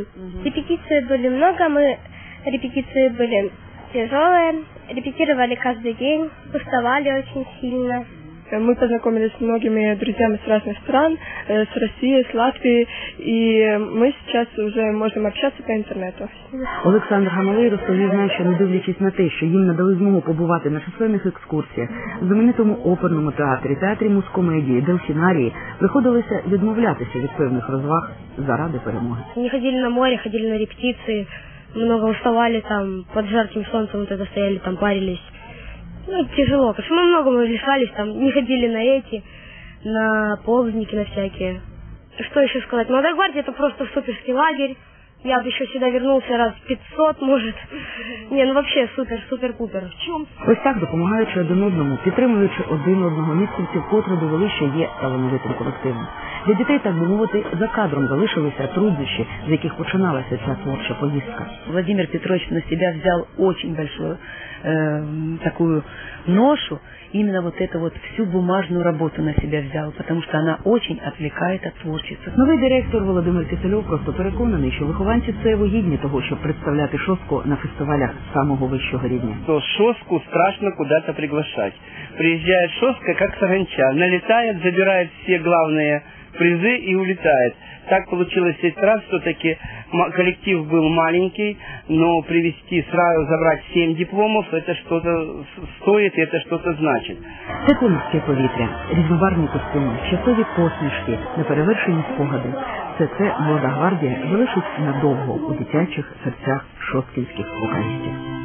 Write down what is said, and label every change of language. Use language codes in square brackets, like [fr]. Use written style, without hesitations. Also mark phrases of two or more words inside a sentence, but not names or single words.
[ru] Репетиции были много, репетиции были тяжелые, репетировали каждый день, уставали очень сильно. Мы познакомились с многими друзьями с разных стран, с России, с Латвии, и мы сейчас уже можем общаться по интернету. [uk] Олександр Гамалей розповідає, що не дивлячись на те, що їм надали змогу побувати на численних екскурсіях, в знаменитому оперному театрі, театрі мускомедії, дельфінарії, приходилося відмовлятися від певних розваг заради перемоги. [ru] Не ходили на море, ходили на репетиции, много уставали там, под жарким солнцем вот это стояли, там парились. Тяжело, потому что мы многому лишались, там, не ходили на ползники, на всякие. Что еще сказать? Молодая гвардия — это просто суперский лагерь. Я бы еще сюда вернулся раз 500, может. Вообще супер-пупер. В чем? [uk] Ось так, допомагаючи один одному, підтримуючи один одного, місцевці вкотре довели, що є талановитим колективом. Для дітей, так би мовити, за кадром залишилися труднощі, з яких починалася ця творча поїздка. [ru] Владимир Петрович на себя взял очень большую такую ношу, именно вот эту вот всю бумажную работу на себя взял, потому что она очень отвлекает от творчества. [uk] Новий директор Володимир Кисельов просто переконаний, що вихованці ЦЕВО гідні того, щоб представляти Шостку на фестивалях самого вищого рівня. [ru] То Шостку страшно куда-то приглашать. Приезжает Шостка, как саранча, налетает, забирает все главные призы и улетает. Так получилось в этот раз, все-таки коллектив был маленький, но привезти сразу, забрать 7 дипломов, это что-то стоит, это что-то значит. [uk] Тепле морське повітря, різнобарвні костюми, щасливі посмішки, неперевершені спогади. Все це молода гвардія залишить надовго у дитячих серцях шосткінських вокалістів.